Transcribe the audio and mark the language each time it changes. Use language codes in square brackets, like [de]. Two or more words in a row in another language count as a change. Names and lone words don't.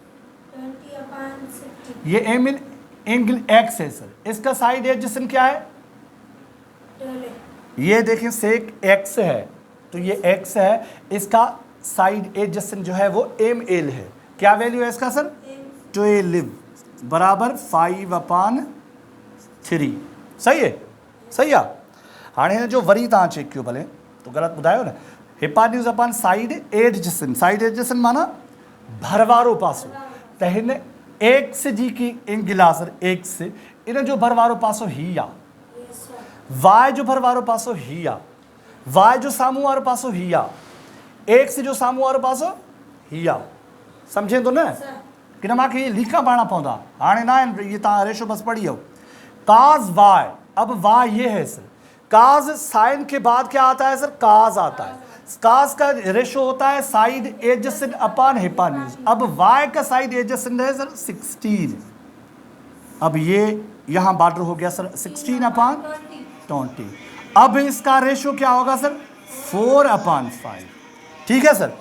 [hi] ये एम एंगल एक्स है सर, इसका [en] side adjacent [hi] क्या है, ये देखें सेक एक्स है तो ये एक्स है, इसका [en] side adjacent [hi] जो है वो एम एल है, क्या वैल्यू है इसका सर 12 बराबर 5 अपॉन 3, सही है, सही है। [sd] हाणे जो वरी तव्हां चेक कयो भले तो ग़लति ॿुधायो न, [en] hypotenuse upon side adjacent, side adjacent [sd] माना भरवारो पासो, त हिन एक्स जी की एंगल आहे सर एक्स, इन जो भरवारो पासो ही आहे, वाई जो भरवारो पासो ही आहे, वाई जो साम्हूं वारो पासो ही आहे, एक्स जो साम्हूं वारो पासो ही आहे, सम्झे थो न कि न मूंखे ये लीका पाइणा पवंदा, हाणे न आहिनि ये तव्हां रेशो बस पढ़ी हो। [hi] काज वाई, अब वाई ये है सर, काज साइन के बाद क्या आता है सर काज आता है, काज का रेशो होता है [en] side adjacent upon hypotenuse, [hi] अब वाई का [en] side adjacent [hi] है सर 16, अब ये यहाँ बॉर्डर हो गया सर 16 अपॉन 20, अब इसका रेशो क्या होगा सर 4 अपॉन 5, ठीक है सर।